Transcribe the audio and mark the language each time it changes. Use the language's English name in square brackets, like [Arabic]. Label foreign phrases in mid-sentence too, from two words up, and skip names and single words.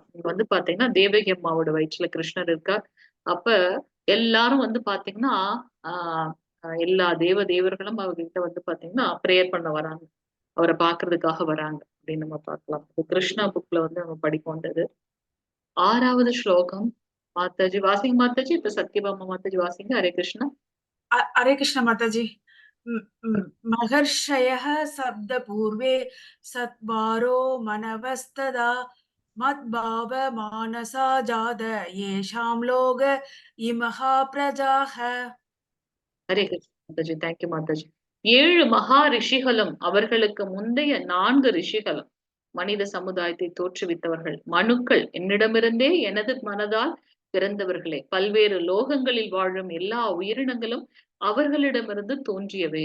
[Tamil] இங்க வந்து பாத்தீங்கன்னா தேவகி அம்மாவோட வயிற்றுல கிருஷ்ணர் இருக்கார். அப்ப எல்லாரும் வந்து பாத்தீங்கன்னா ஆஹ் எல்லா தேவர்களும் அவர்கிட்ட வந்து பாத்தீங்கன்னா பிரேயர் பண்ண வராங்க, அவரை பாக்குறதுக்காக வராங்க அப்படின்னு நம்ம பார்க்கலாம். கிருஷ்ணா புக்ல வந்து நம்ம படிக்க வந்தது. 6வது ஸ்லோகம் மாதாஜி வாசிங்க. மாதாஜி இப்ப சத்யபாமா மாதாஜி வாசிங்க. ஹரே கிருஷ்ணா. [Hindi] हरे कृष्ण माताजी। [Sanskrit] महर्षयः शब्दपूर्वे सत्वारो मनवस्तदा मद्भाव मानसा जात येषां लोक इमः प्रजाः। [Tamil] ஹரே கிருஷ்ணா மாதாஜி. [English] thank you [Tamil] மாதாஜி. 7 மகா ரிஷிகளும் அவர்களுக்கு முந்தைய 4 ரிஷிகளும் மனித சமுதாயத்தை தோற்றுவித்தவர்கள் மனுக்கள் என்னிடமிருந்தே எனது மனதால் பிறந்தவர்களே. பல்வேறு லோகங்களில் வாழும் எல்லா உயிரினங்களும் அவர்களிடமிருந்து தோன்றியவை.